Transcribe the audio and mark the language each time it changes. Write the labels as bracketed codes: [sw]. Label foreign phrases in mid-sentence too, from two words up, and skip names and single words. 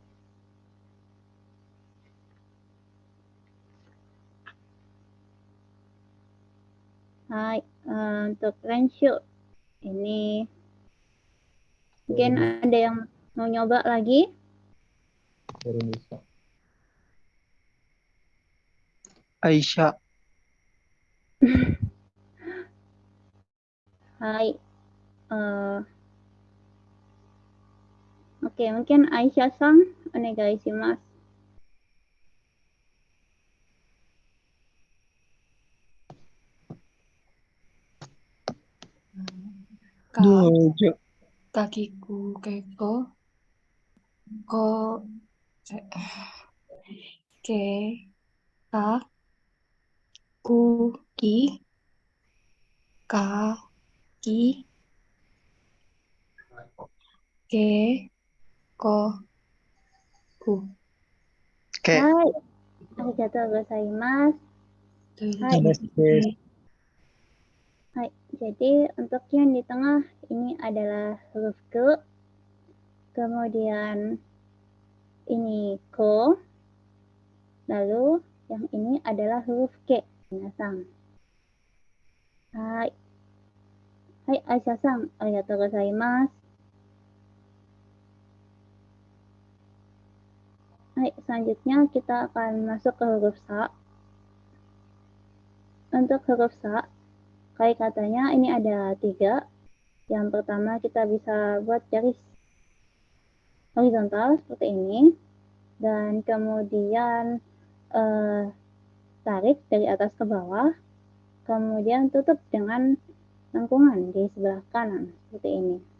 [id] Hai, untuk Renshu ini mungkin ada yang mau nyoba lagi? Aisyah. [ja] Hai. [id] Oke, mungkin Aisyah-san, onegaishimasu. [ja] Dojo. Kakiku keko ko ke ka ku ki ka ki ke ko ku. [id] Oke. [ja] Hai, arigatou gozaimasu. Hai. Hai, [id] jadi untuk yang di tengah ini adalah huruf K, kemudian ini Ko, lalu yang ini adalah huruf K. [ja] Minasan. Hai. Hai, Aisyah-san, arigatou gozaimasu. [id] Hai, selanjutnya kita akan masuk ke huruf Sa. Untuk huruf Sa, kali katanya ini ada 3. Yang pertama kita bisa buat garis horizontal seperti ini, dan kemudian tarik dari atas ke bawah, kemudian tutup dengan lengkungan di sebelah kanan seperti ini.